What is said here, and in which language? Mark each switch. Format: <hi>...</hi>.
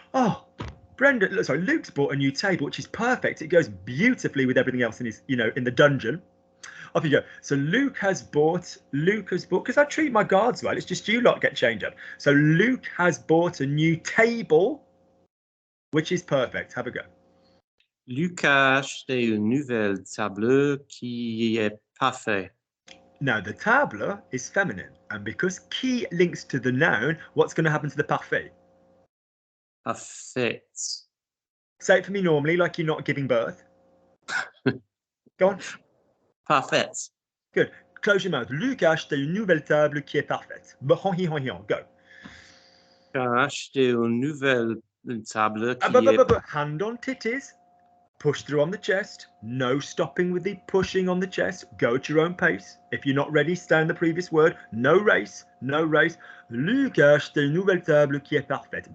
<en>Oh, Luke's bought a new table, which is perfect. It goes beautifully with everything else in his, in the dungeon. Off you go. So Luke has bought, because I treat my guards well. It's just you lot get chained up. So Luke has bought a new table, which is perfect. Have a go.</en> <fr>Luc a acheté une nouvelle table qui est parfait.</fr> <en>Now, the table is feminine. And because qui links to the noun, what's going to happen to the parfait?</en> <fr>Parfait.</fr> <en>Say it for me normally, like you're not giving birth. Go on.</en> <fr>Parfait.</fr> <en>Good. Close your mouth.</en> <fr>Luc a acheté une nouvelle table qui est parfaite.</fr> <en>Go.</en> <fr>Luc a acheté une nouvelle table qui est...</fr> <en>Hand on titties. Push through on the chest. No stopping with the pushing on the chest. Go at your own pace. If you're not ready, stay on the previous word. No race. No race.</en> <fr>Luc a acheté une nouvelle table qui est parfaite.</fr>